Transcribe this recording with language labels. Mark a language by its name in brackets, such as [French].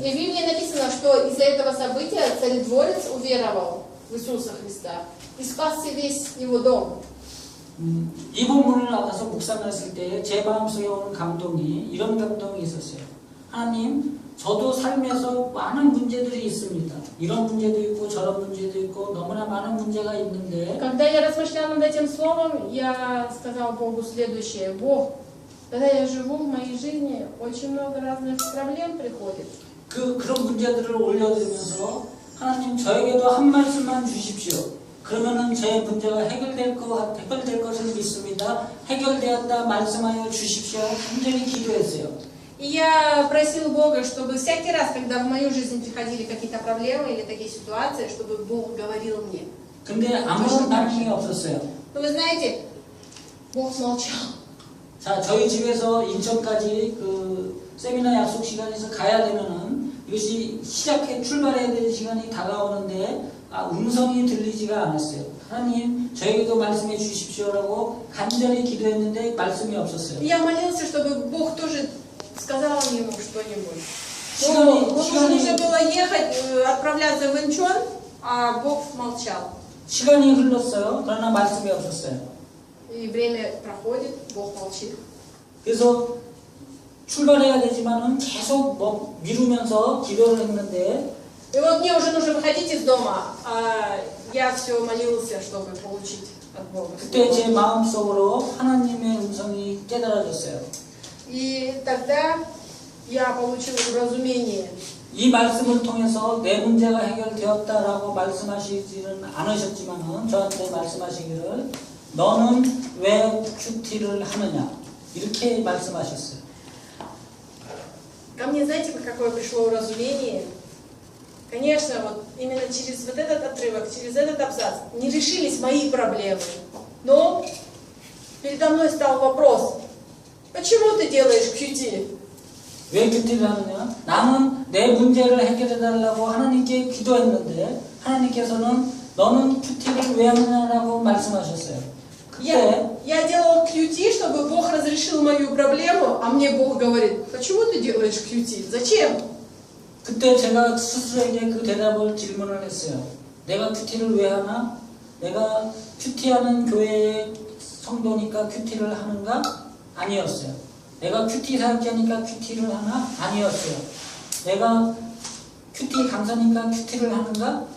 [Russian] И в Библии написано, что из-за этого события царедворец уверовал в Иисуса Христа и спасся весь его дом. [Korean] 이 본문을 나가서 묵상했을 때 제 마음속에 오는 감동이 이런 감동이 있었어요. 하나님, 저도 삶에서 많은 문제들이 있습니다. 이런 문제도 있고 저런 문제도 있고 너무나 많은 문제가 있는데 [Russian] Когда я размышляла над этим словом, я сказала Богу следующее: Бог, когда я живу в моей жизни, очень много разных проблем приходит. [Korean] 그런 문제들을 올려드리면서 하나님 저에게도 한 말씀만 주십시오. 그러면은 제 문제가 해결될 것을 믿습니다. 해결되었다 말씀하여 주십시오. 간절히 기도했어요. [Russian] И я просил Бога, чтобы всякий раз, когда в мою жизнь приходили какие-то проблемы или такие ситуации, чтобы Бог говорил мне. [Korean] 근데 아무런 반응이 없었어요. [Russian] Но вы знаете, Бог молчал. [Korean] 자, 저희 집에서 인천까지 세미나 약속 시간에서 가야 되면은 이것이 출발해야 되는 시간이 다가오는데 음성이 들리지가 않았어요. 하나님, 저에게도 말씀해 주십시오라고 간절히 기도했는데 말씀이 없었어요. [Russian] И я молился, чтобы Бог тоже сказал ему что-нибудь. Ему нужно было ехать, отправляться в Инчон, а Бог молчал. [Korean] 시간이 흘렀어요. 그러나 말씀이 없었어요. [Russian] И время проходит, Бог молчит. [Korean] 그래서 출발해야 되지만은 계속 미루면서 기도를 했는데 [Russian] И вот мне уже нужно выходить из дома, а я все молился, чтобы получить от Бога. [Korean] 그때 제 마음속으로 하나님의 음성이 깨달아졌어요. [Russian] И тогда я получил разумение [Korean] 이 말씀을 통해서 내 문제가 해결되었다라고 말씀하시지는 않으셨지만은 저한테 말씀하시기를 너는 왜 큐티를 하느냐 이렇게 말씀하셨어요. [Russian] Ко мне, знаете, какое пришло уразумение? Конечно, вот именно через вот этот отрывок, через этот абзац не решились мои проблемы. Но передо мной стал вопрос, почему ты делаешь QT? [Korean] 왜 큐티를 하느냐? 나는 내 문제를 해결해달라고 하나님께 기도했는데 하나님께서는 너는 큐티를 왜 하느냐라고 말씀하셨어요. [Russian] Я делал QT, чтобы Бог разрешил мою проблему, а мне Бог говорит, почему ты делаешь QT? Зачем? [Korean] 그때 제가 스스로에게 그 대답을 질문을 했어요. 내가 큐티를 왜 하나? 내가 큐티하는 교회의 성도니까 큐티를 하는가? 아니었어요. 내가 큐티 사역자니까 큐티를 하나? 아니었어요. 내가 큐티 강사니까 큐티를 하는가?